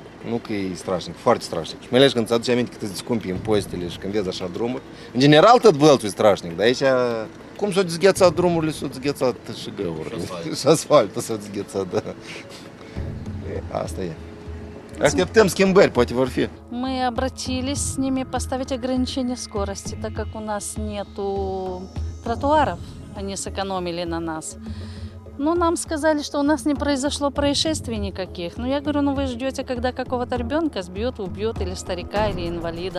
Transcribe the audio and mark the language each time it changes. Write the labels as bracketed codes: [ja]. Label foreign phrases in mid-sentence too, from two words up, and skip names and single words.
[ro] nu că e strașnic, foarte strașnic. Și mai ales când ți aduce aminte cât îți scumpi impozitele și când vezi așa drumuri. În general tot vălțul e strașnic, dar aici cum s-au dezghețat drumurile, s-au dezghețat și găurile. Și asfaltul s-a dezghețat, da. Asta e. Așteptăm schimbări, poate vor fi. [ru] Мы обратились с ними поставить ограничение скорости, так как у нас нету тротуаров, они сэкономили на нас. Но нам сказали, что у нас не произошло происшествий никаких. Ну, я говорю, ну вы ждете, когда какого-то ребенка сбьют, убьют, или старика, или инвалида.